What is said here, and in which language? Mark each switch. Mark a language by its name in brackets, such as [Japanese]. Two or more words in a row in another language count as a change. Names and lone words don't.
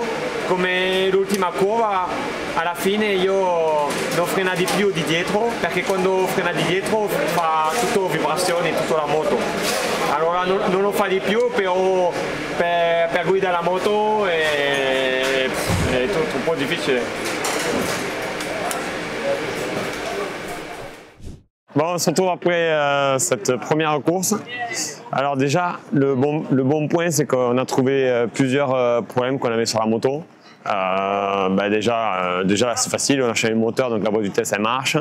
[Italian] Come l'ultima curva alla fine io non frena di più di dietro, perché quando frena di dietro fa tutto vibrazioni, tutta la moto. Allora non lo fa di più, però per guidare la moto è tutto un po' difficile. [French] Bon, on se retrouve après cette première course. Alors déjà, le bon point, c'est qu'on a trouvé plusieurs problèmes qu'on avait sur la moto. Déjà là, c'est facile, on a changé le moteur, donc la boîte de vitesse elle marche.